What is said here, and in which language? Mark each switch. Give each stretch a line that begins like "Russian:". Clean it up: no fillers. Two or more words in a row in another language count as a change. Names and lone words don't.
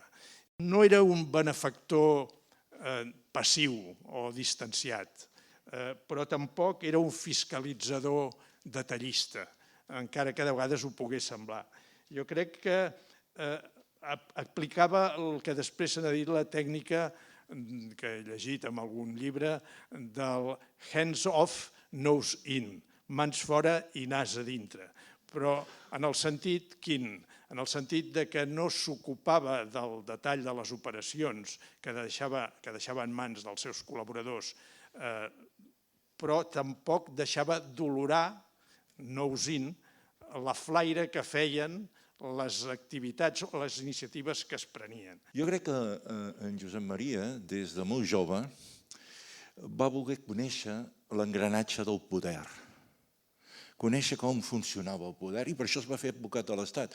Catalan: No era un benefactor passiu o distanciat, però tampoc era un fiscalitzador detallista, encara que de vegades ho pogués semblar. Jo crec que aplicava el que després s'ha dit la tècnica que he llegit en algun llibre del
English: hands off, nose in,
Catalan: mans fora i nas a dintre. Però en el sentit quin? En el sentit que no s'ocupava del detall de les operacions que deixava en mans dels seus col·laboradors, però tampoc deixava d'olorar,
English: nose in,
Catalan: la flaire que feien les activitats o les iniciatives que es prenien. Jo crec que en Josep Maria, des de molt jove, va voler conèixer l'engranatge del poder, conèixer com funcionava el poder, i per això es va fer advocat de l'Estat.